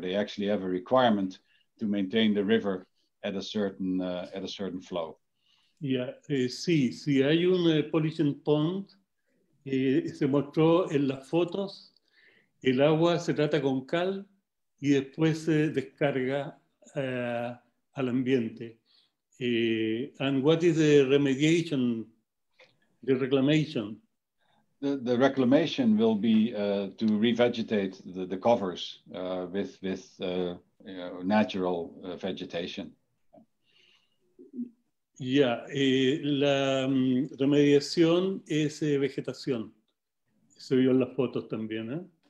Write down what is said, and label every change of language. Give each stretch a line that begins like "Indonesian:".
English: They actually have a requirement to maintain the river at a certain flow.
Spanish: Yeah, sí, si hay un polishing pond, se mostró en las fotos, el agua se trata con cal y después se descarga al ambiente.
English: And what is the remediation, the reclamation? The reclamation will be to revegetate the covers with natural vegetation.
Spanish: Ya, la remediación es vegetación. Se vio en las fotos también, ¿eh?